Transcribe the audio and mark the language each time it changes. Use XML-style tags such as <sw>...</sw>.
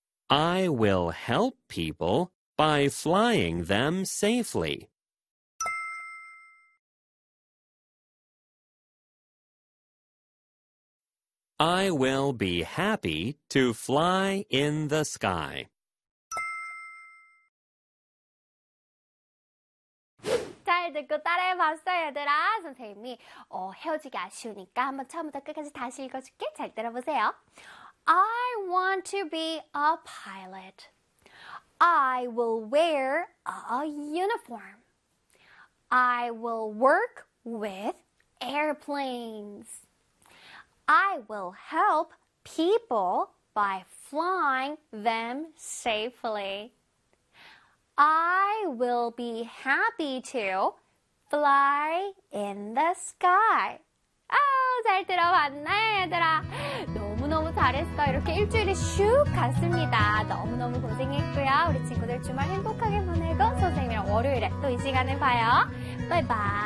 <en>I will help people by flying them safely. I will be happy to fly in the sky.</en> <ko>잘 듣고 따라해봤어요, 얘들아. 선생님이 헤어지기 아쉬우니까 한번 처음부터 끝까지 다시 읽어줄게. 잘 들어보세요.</ko> <en>I want to be a pilot. I will wear a uniform. I will work with airplanes. I will help people by flying them safely. I will be happy to fly in the sky.</en> <ko>잘 들어봤나, 얘들아? 너무너무 잘했어. 이렇게 일주일이 슉 갔습니다. 너무너무 고생했고요. 우리 친구들 주말 행복하게 보내고 선생님이랑 월요일에 또이 시간에 봐요. 바이바이.</ko>